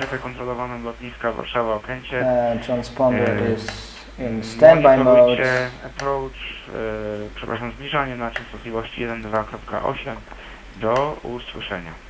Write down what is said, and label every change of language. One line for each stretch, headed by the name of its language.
Polish: Strefę kontrolowaną lotniska Warszawa Okęcie.
English: Transponder is in standby mode.
Polish: Approach, przepraszam, zbliżanie na częstotliwości 1.2.8 do usłyszenia.